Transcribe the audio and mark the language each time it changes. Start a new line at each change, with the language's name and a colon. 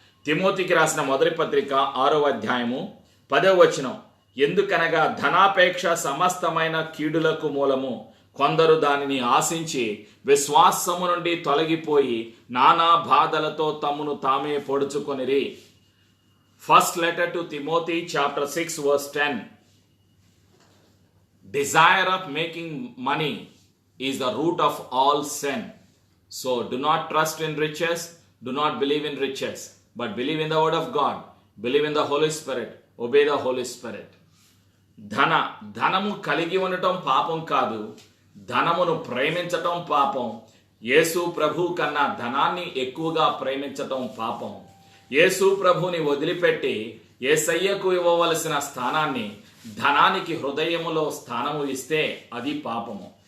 Telugu: తిమోతికి రాసిన మొదటి పత్రిక 6వ అధ్యాయము 10వ వచనం, ఎందుకనగా ధనాపేక్ష సమస్తమైన కీడులకు మూలము, కొందరు దానిని ఆశించి విశ్వాసము నుండి తొలగిపోయి నానా బాధలతో తమను తామే పొడుచుకొనిరి.
English: First letter to Timothy chapter 6 verse 10. Desire of making money is the root of all sin. So do not trust in riches, do not believe in riches, but believe in the word of God, believe in the Holy Spirit, obey the Holy Spirit.
Telugu: ధనము కలిగి ఉండటం పాపం కాదు, ధనమును ప్రేమించటం పాపం. యేసు ప్రభు కన్నా ధనాన్ని ఎక్కువగా ప్రేమించటం పాపం. యేసు ప్రభుని వదిలిపెట్టి యేసయ్యకు ఇవ్వవలసిన స్థానాన్ని ధనానికి హృదయములో స్థానము ఇస్తే అది పాపము.